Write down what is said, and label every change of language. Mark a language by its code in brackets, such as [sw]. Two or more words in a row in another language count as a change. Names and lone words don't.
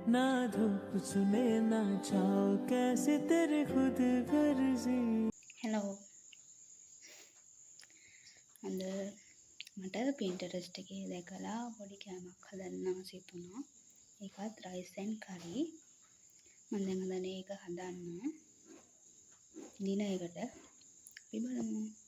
[hi] ना धूप सुने ना छाओ कैसे तेरे खुद गर्जी. [si] Hello. අද මට Pinterest එකේ දැකලා පොඩි කෑමක් හදන්න ආස හිතුණා. ඒකත් [en] rice and curry. [si] මම දැන් හදන්නේ ඒක හදන්න. දිනයකට අපි බලමු.